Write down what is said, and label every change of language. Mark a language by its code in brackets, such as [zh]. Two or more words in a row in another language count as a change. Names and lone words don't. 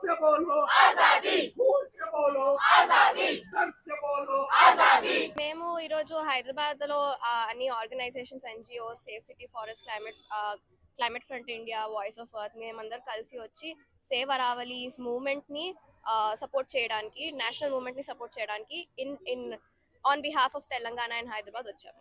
[hi] बोलो आजादी, भूल से बोलो आजादी, दर्द से बोलो आजादी। [te] మేము ఈరోజు హైదరాబాద్ లో అన్ని [en] organizations, NGOs, [te] సేవ్ సిటీ ఫారెస్ట్, క్లైమేట్ ఫ్రంట్ ఇండియా, వాయిస్ ఆఫ్ ఎర్త్ మేమందరం కలిసి వచ్చి సేవ్ అరావలీస్ మూవ్మెంట్ ని సపోర్ట్ చేయడానికి, [en] national movement [te] ని సపోర్ట్ చేయడానికి [en] in on behalf of Telangana and Hyderabad [te] వచ్చాము.